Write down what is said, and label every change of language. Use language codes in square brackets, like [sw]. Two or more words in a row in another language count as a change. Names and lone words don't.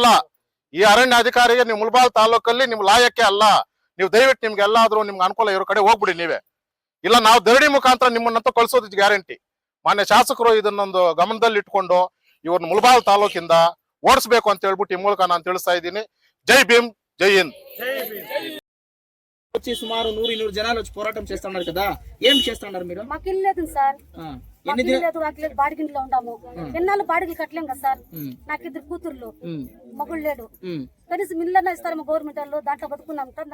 [kn] ಈ ಅರಣ್ಯ ಅಧಿಕಾರಿಗೆ ನೀವು ಮುಳಬಾಗಿಲು ತಾಲೂಕಲ್ಲಿ ನೀವು ಲಾಯಕ್ಕೆ ಅಲ್ಲ. ನೀವು ದಯವಿಟ್ಟು ನಿಮ್ಗೆ ಎಲ್ಲಾದ್ರೂ ನಿಮ್ಗೆ ಅನುಕೂಲ ಇರೋ ಕಡೆ ಹೋಗ್ಬಿಡಿ ನೀವೇ. ಇಲ್ಲ ನಾವು ದರಡಿ ಮುಖಾಂತರ ನಿಮ್ಮನ್ನಂತೂ ಕಳ್ಸೋದು ಗ್ಯಾರಂಟಿ. ಮಾನ್ಯ ಶಾಸಕರು ಇದನ್ನೊಂದು ಗಮನದಲ್ಲಿ ಇಟ್ಕೊಂಡು ಇವ್ರನ್ನ ಮುಳಬಾಗಿಲು ತಾಲೂಕಿಂದ ಓಡಿಸ್ಬೇಕು ಅಂತ ಹೇಳ್ಬಿಟ್ಟು ಈ ಮೂಲಕ ನಾನು ತಿಳಿಸ್ತಾ ಇದ್ದೀನಿ. [hi] जय भीम, जय हिंद. [te] వచ్చి సుమారు 100-200 జనాలు వచ్చి పోరాటం చేస్తున్నారు కదా, ఏం చేస్తున్నారు మీరు? మాకు ఇల్లు లేదు సార్, బాడిగింట్లో ఉంటాము. ఎన్నాళ్ళు బాడిగలు కట్టలేం కదా సార్. నాకు 2 కూతుర్లు, మగుడు లేడు. కనీసం ఇల్లన్నా ఇస్తారు గవర్నమెంట్ వాళ్ళు, దాంట్లో బతుకున్నాం సార్.